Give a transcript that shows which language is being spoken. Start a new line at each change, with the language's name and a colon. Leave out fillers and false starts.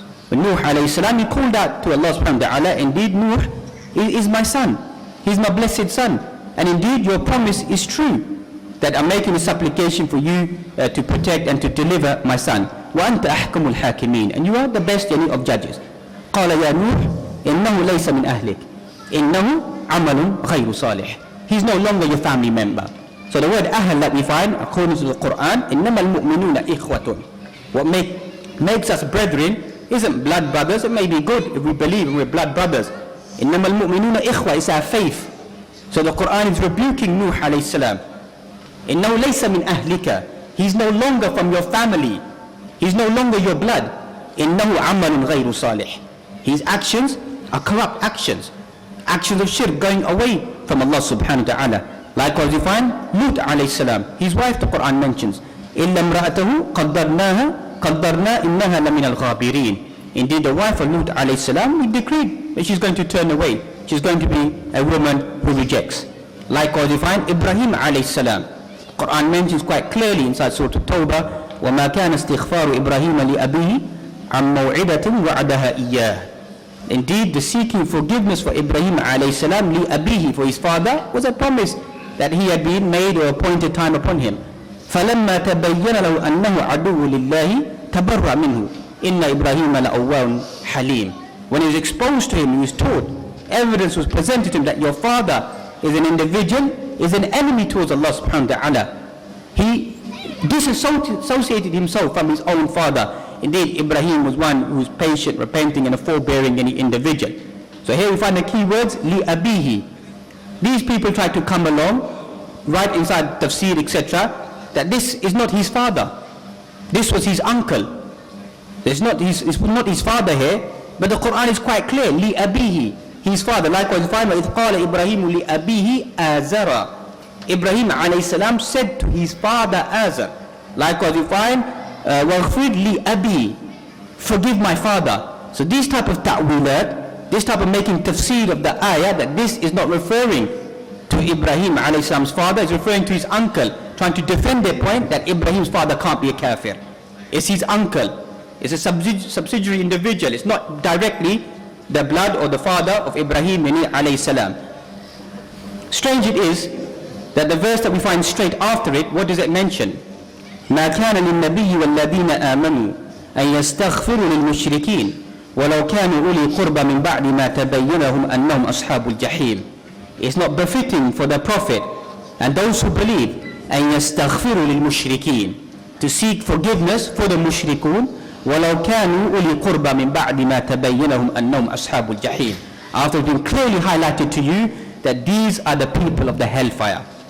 English: When Nuh alayhi salam, he called out to Allah subhanahu wa ta'ala, indeed Nuh is my son, he's my blessed son, and indeed your promise is true, that I'm making this supplication for you to protect and to deliver my son.
Arabic: وأنت أحكم الحاكمين,
English: and you are the best of judges.
Arabic: قال يا نوح إنه ليس من أهلك إنه عمل غير صالح.
English: He's no longer your family member. So the word أهل that we find according to the Quran,
Arabic: إنما المؤمنون إخوة.
English: What makes us brethren isn't blood brothers. It may be good if we believe and we're blood brothers.
Arabic: إنما المؤمنون إخوة
English: is our faith. So the Quran is rebuking Nuh alayhi salam.
Arabic: إنه ليس من أهلك.
English: He's no longer from your family. He's no longer your blood.
Arabic: إنه عمل غير صالح.
English: His actions are corrupt actions. Actions of shirk, going away from Allah subhanahu wa ta'ala. Likewise you find Lut alayhi salam. His wife the Quran mentions.
Arabic: إلا امرأته قدرنا إنها لمن الغابرين.
English: Indeed the wife of Lut alayhi salam, we decreed that she's going to turn away. She's going to be a woman who rejects. Likewise you find Ibrahim alayhi salam. Quran mentions quite clearly inside Surah At-Tawbah,
Arabic: وَمَا كَانَ اسْتِغْفَارُ إِبْرَاهِيمَ لِأَبِيهِ عَنْ مَوْعِدَةٍ وَعَدَهَا إِيَّاهِ.
English: Indeed, the seeking forgiveness for Ibrahim alayhi salam
Arabic: لِأَبِيهِ,
English: for his father, was a promise that he had been made or appointed time upon him.
Arabic: فَلَمَّا تَبَيَّنَ لَهُ أَنَّهُ عَدُوٌّ لِلَّهِ تَبَرَّأَ مِنْهُ إِنَّ إِبْرَاهِيمَ لَأَوَّاهٌ حَلِيمٌ.
English: When he was exposed to him, he was taught, evidence was presented to him that your father is an individual, is an enemy towards Allah subhanahu wa ta'ala. He disassociated himself from his own father. Indeed, Ibrahim was one who was patient, repenting, and a forbearing individual. So here we find the key words, li abihi. These people tried to come along, right inside tafsir, etc., that this is not his father. This was his uncle. It's not his father here, but the Quran is quite clear, li abihi, his father. Likewise, we find,
Arabic: وَإِذْ قَالَ إِبْرَاهِيمُ لِأَبِيهِ آزَرَ.
English: Ibrahim alayhi salam said to his father Azar. Likewise we find
Arabic: وَغْفِرْ لِي أَبِي,
English: forgive my father. So this type of ta'wilat, this type of making tafsir of the ayah, that this is not referring to Ibrahim alayhi salam's father, it's referring to his uncle, trying to defend their point that Ibrahim's father can't be a kafir. It's his uncle. It's a subsidiary individual. It's not directly the blood or the father of Ibrahim alayhi salam. Strange it is that the verse that we find straight after it, what does it mention?
Arabic: ما كان للنبي والذين آمنوا أن يستغفروا للمشركين ولو كانوا أولي قربى من بعد ما تبين لهم أنهم أصحاب الجحيم.
English: It's not befitting for the Prophet and those who believe
Arabic: أن يستغفروا للمشركين,
English: to seek forgiveness for the mushrikun,
Arabic: ولو كانوا أولي قربى من بعد ما تبين لهم أنهم أصحاب الجحيم,
English: after it being clearly highlighted to you that these are the people of the hellfire.